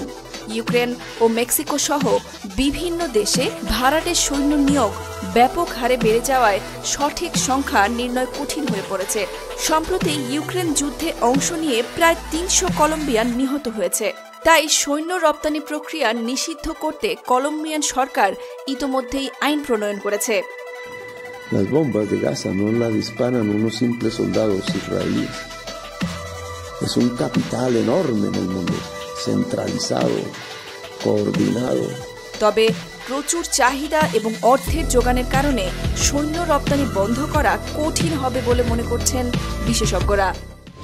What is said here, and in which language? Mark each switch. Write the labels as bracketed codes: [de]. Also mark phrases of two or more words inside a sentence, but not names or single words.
[bn] ইউক্রেন ও মেক্সিকো সহ বিভিন্ন দেশে ভাড়াটে সৈন্য নিয়োগ ব্যাপক হারে বেড়ে যাওয়ায় সঠিক সংখ্যা নির্ণয় কঠিন হয়ে পড়েছে। সম্প্রতি ইউক্রেন যুদ্ধে অংশ নিয়ে প্রায় 300 কলম্বিয়ান নিহত হয়েছে। তাই সৈন্য রপ্তানি প্রক্রিয়া নিষিদ্ধ করতে কলম্বিয়ান সরকার ইতোমধ্যেই আইন প্রণয়ন করেছে। [es] Las bombas de Gaza no las disparan unos simples soldados israelíes. Es un capital enorme en el mundo, centralizado, coordinado. [bn] তবে প্রচুর চাহিদা এবং অর্থের যোগানের কারণে সৈন্য রপ্তানি বন্ধ করা কঠিন হবে বলে মনে করছেন বিশেষজ্ঞরা।